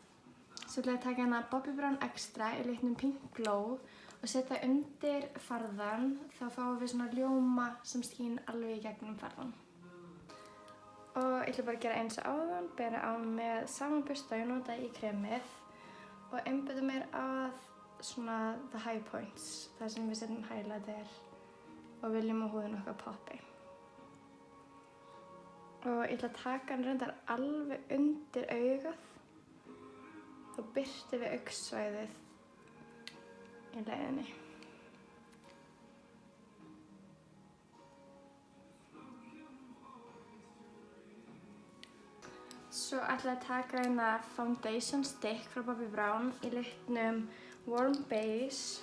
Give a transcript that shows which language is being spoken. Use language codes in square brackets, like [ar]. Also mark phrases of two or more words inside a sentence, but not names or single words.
[is] Svo ætla ég að taka hérna Bobbi Brown Extra í litnum Pink Glow og setja undir farðan. Þá fáum við svona ljóma sem skín alveg í gegnum farðan. Og ég ætla bara að gera eins og áðan, bera á með sama busta og ég notaði í kremið og einbeita mér að svona [en] the high points, [is] þar sem við setjum highlighter og viljum að húðin okkar poppi. Og ég ætla að taka hann reyndar alveg undir augað. Þá birti við augnsvæðið í leiðinni. Svo ætla ég að taka hérna Foundation Stick frá Bobbi Brown í litnum Warm Base.